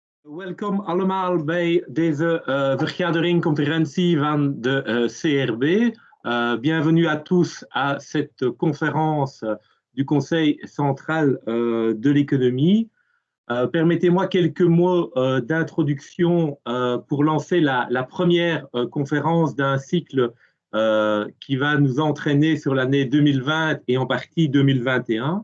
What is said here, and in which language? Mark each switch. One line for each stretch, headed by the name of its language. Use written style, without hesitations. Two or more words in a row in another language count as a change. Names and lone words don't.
Dutch: Welkom allemaal bij deze vergadering-conferentie van de CRB.
French: Bienvenue à tous à cette conférence du Conseil central de l'économie. Permettez-moi quelques mots d'introduction pour lancer la première conférence d'un cycle qui va nous entraîner sur l'année 2020 et en partie 2021.